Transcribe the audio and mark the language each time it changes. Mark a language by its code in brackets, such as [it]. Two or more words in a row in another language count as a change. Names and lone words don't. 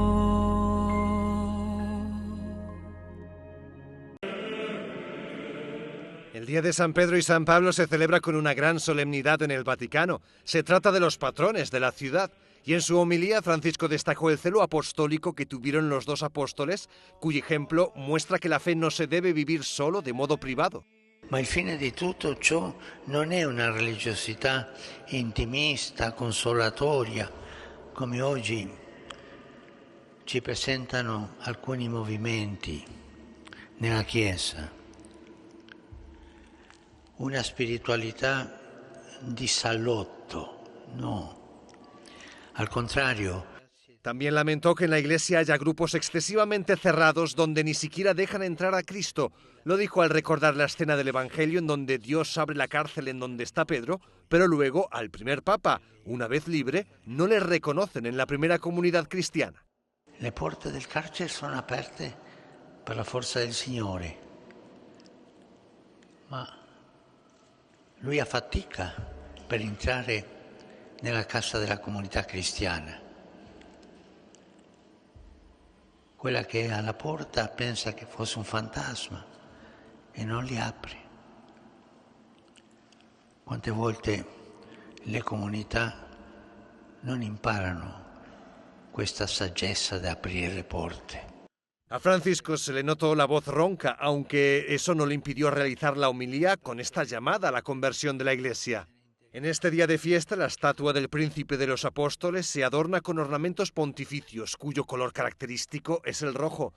[es] El Día de San Pedro y San Pablo se celebra con una gran solemnidad en el Vaticano. Se trata de los patrones de la ciudad. Y en su homilía, Francisco destacó el celo apostólico que tuvieron los dos apóstoles, cuyo ejemplo muestra que la fe no se debe vivir solo de modo privado. [it] Ma il fine di tutto ciò non è una religiosità intimista, consolatoria, come oggi ci presentano alcuni movimenti nella Chiesa. Una spiritualità di salotto, no. Al contrario. [es] También lamentó que en la Iglesia haya grupos excesivamente cerrados donde ni siquiera dejan entrar a Cristo. Lo dijo al recordar la escena del Evangelio en donde Dios abre la cárcel en donde está Pedro, pero luego al primer papa, una vez libre, no le reconocen en la primera comunidad cristiana. [it] Le porte del carcere sono aperte per la forza del Signore, ma lui affatica per entrare nella casa della comunità cristiana. Quella che è alla porta pensa che fosse un fantasma e non li apre. Quante volte le comunità non imparano questa saggezza di aprire le porte. [es] A Francisco se le notó la voz ronca, aunque eso no le impidió realizar la homilía con esta llamada a la conversión de la Iglesia. En este día de fiesta, la estatua del Príncipe de los Apóstoles se adorna con ornamentos pontificios, cuyo color característico es el rojo.